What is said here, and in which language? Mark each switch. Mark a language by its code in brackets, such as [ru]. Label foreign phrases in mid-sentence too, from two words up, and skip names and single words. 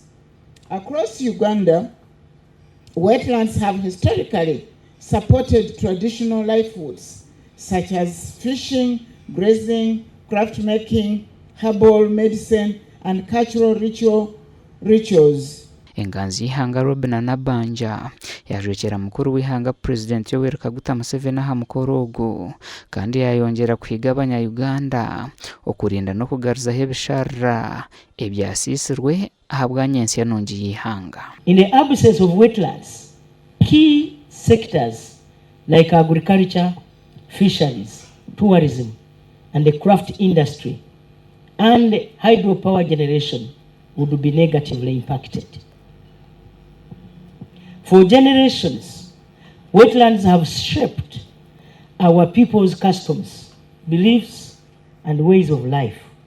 [en] Across Uganda, wetlands have historically supported traditional livelihoods such as fishing, grazing, craft making, herbal medicine, and cultural rituals. [nyn] Enganzi y'ihanga Robina Nabanja yajwekera mukuru w'ihanga President Yoweri Kaguta Museveni aha mukoro ogu kandi yayongera kwiga abanya-Uganda okurinda no kugaruzaho ebisharira ebyasisirwe ahabwa nyensi yanongi y'ihanga. [en] In the absence of wetlands, key sectors like agriculture, fisheries, tourism, and the craft industry and hydropower generation would be negatively impacted. For generations, wetlands have shaped our people's customs, beliefs, and ways of life.